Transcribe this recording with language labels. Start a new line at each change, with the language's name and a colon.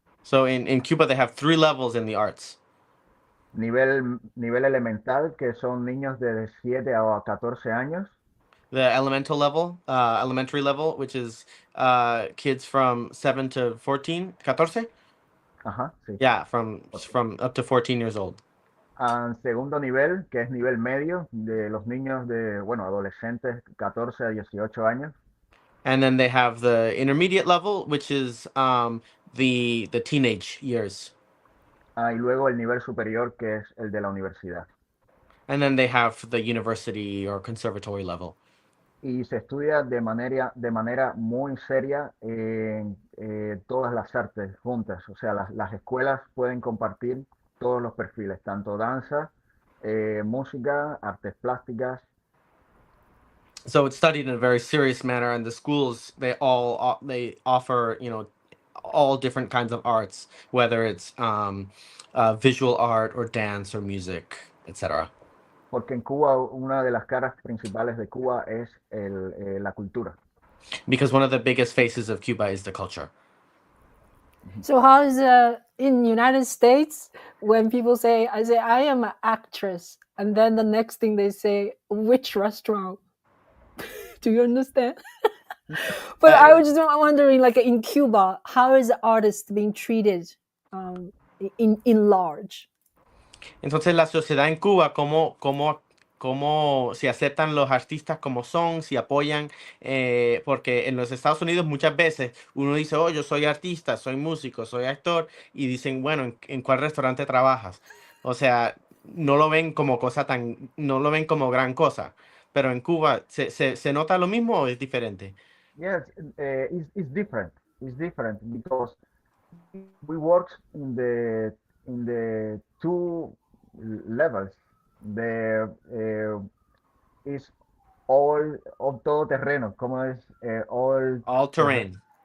English: So in Cuba, they have 3 levels in the arts.
Spanish: Nivel elemental, que son niños de 7 a 14 años.
English: The elementary level, which is kids from 7 to 14, 14?
Spanish: Ajá, sí.
English: Yeah, from Okay. from up to 14 years old.
Spanish: Segundo nivel, que es nivel medio, de los niños bueno, adolescentes, 14 a 18 años.
English: And then they have the intermediate level, which is the teenage years.
Spanish: Y luego el nivel superior, que es el de la universidad.
English: And then they have the university or conservatory level.
Spanish: Y se estudia de manera muy seria en todas las artes juntas. O sea, las escuelas pueden compartir todos los perfiles, tanto danza, música, artes plásticas.
English: So it's studied in a very serious manner, and the schools they offer all different kinds of arts, whether it's visual art or dance or music, etc.
Spanish: Porque en Cuba una de las caras principales de Cuba es la cultura.
English: Because one of the biggest faces of Cuba is the culture. So how is in United States when people say I am an actress, and then the next thing they say which restaurant? Do you understand? But I was just wondering, like in Cuba, how is the artist being treated in large?
Spanish: Entonces la sociedad en Cuba, cómo si aceptan los artistas como son, si apoyan, porque en los Estados Unidos muchas veces uno dice, oh, yo soy artista, soy músico, soy actor, y dicen, bueno, ¿en cuál restaurante trabajas? O sea, no lo ven como no lo ven como gran cosa. Pero en Cuba, ¿se nota lo mismo o es diferente?
English: Yes, it's different. It's different because we work in the two levels. The is all
Spanish: todo terreno, como es
English: All terrain.